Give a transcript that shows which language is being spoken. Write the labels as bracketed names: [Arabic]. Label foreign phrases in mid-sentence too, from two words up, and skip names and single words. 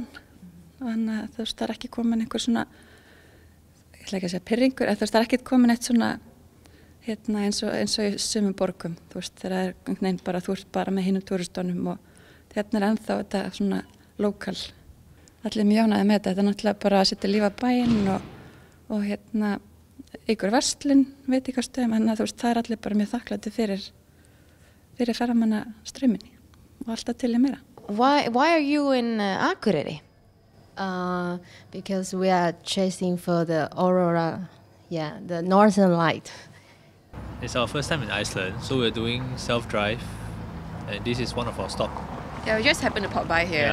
[Icelandic] Þannig að það er ekki komin einhver ég ætla ekki að segja pirringur, það er ekki komin eitt eins og í sumum borgum, þegar þú ert bara með hinum túristunum og er ennþá þetta lokal. Allir mjög ánægðir með þetta er náttúrulega bara að setja líf á bæinn og ykkur verslun, veitingastöðum, en það er allir bara mjög þakklátir fyrir ferðamannastrauminni og alltaf til í meira. [English] Why are you in Akureyri? Because we are chasing for the aurora, the northern light. It's our first time in Iceland, so we're doing self-drive, and this is one of our stops. Yeah, we just happened to pop by here.